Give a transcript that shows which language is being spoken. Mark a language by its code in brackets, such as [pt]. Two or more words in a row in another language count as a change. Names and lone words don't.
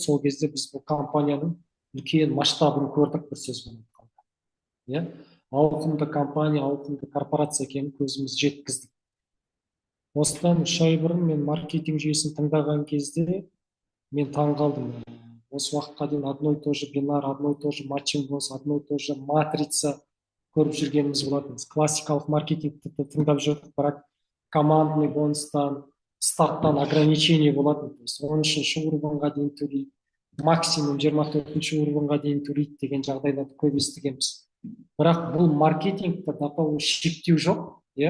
[kk] Сол кезде біз бұл компанияның үлкен масштабын көрдік, бір сөзбен айтқанда. Ауқымды компания, ауқымды корпорация екенін көзіміз жеткіздік. Осыдан 3 ай бұрын мен маркетинг жүйесін тыңдаған кезде мен таң қалдым. Осы уақытқа дейін [ru] одно и то же [kk] бинар, [ru] одно и то же [kk] матчинг, [ru] одно и то же [kk] матрица көріп жүргеніміз болатын. Классикалық маркетингті тыңдап жүрдік, бірақ командный бонустан, старттан ограничение болатын. 13-ші уровеньға дейін төлейді, максимум 24-ші уровеньға дейін төлейді деген жағдайларды көп естігенбіз. Бірақ бұл маркетингті шектеу жоқ.